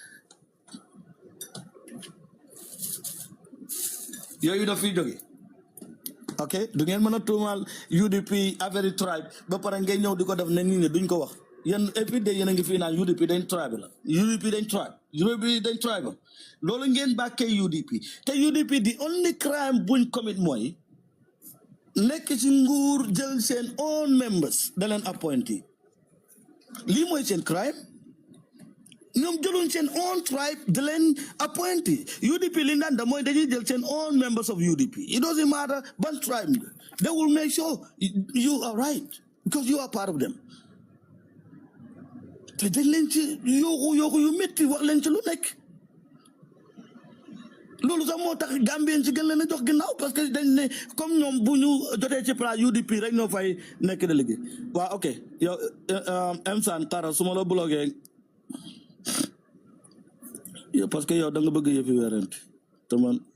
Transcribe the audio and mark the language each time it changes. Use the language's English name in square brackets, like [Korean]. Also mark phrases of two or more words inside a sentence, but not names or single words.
[Wolof] yooyu daf fiy jóge ok du ngeen mën a tuumaal UDP affaire tribe ba pare ngeen ñëw di ko def ne nit ñi duñ ko wax yéen et puis de yéen a ngi fii naan UDP dañ tribe la UDP dañ tribe loolu ngeen bàkkee UDP te UDP di [English] only crime [Wolof] buñ commit mooy nekk ci nguur jël seen [English] own members [Wolof] da leen appointé lii mooy seen crime ñoom jëluñ seen [English] own tribe [Wolof] da leen appointé UDP li naan da mooy dañuy jël seen [English] own members of UDP it doesn't matter [Wolof] ban tribe [English] they will make sure you are right because you are part of them [Wolof] te dañ leen ci yooxu yu métti wax leen ci lu nekk loolu sax moo tax Gambien ci gën leen a jox ginnaaw [French] parce que [Wolof] dañ ne comme ñoom bu ñu jotee ci place UDP rek ñoo fay nekk de liggéey waaw ok yow Msan Tara su ma la bloqué yow [French] parce que [Wolof] yow da nga bëgg yëfi weerante te man